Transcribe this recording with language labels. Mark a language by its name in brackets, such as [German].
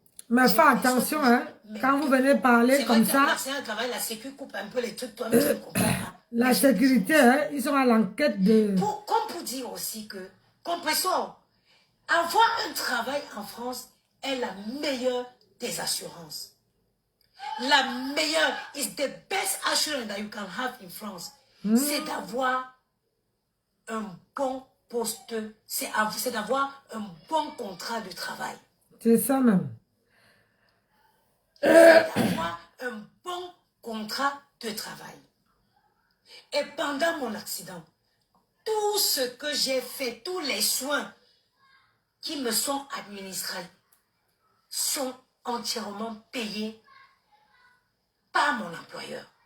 [French] Mais fais attention, hein, quand vous venez parler comme ça. L'accident de travail, la sécu coupe un peu les trucs, toi-même tu ne comprends pas. La sécurité, hein, ils sont à l'enquête de... Comme pour dire aussi que, compressor, avoir un travail en France est la meilleure des assurances. La meilleure, [English] is the best assurance that you can have in France. [French] C'est d'avoir un bon poste, c'est d'avoir un bon contrat de travail. C'est ça même. C'est d'avoir un bon contrat de travail. Et pendant mon accident, tout ce que j'ai fait, tous les soins qui me sont administrés sont entièrement payés par mon employeur.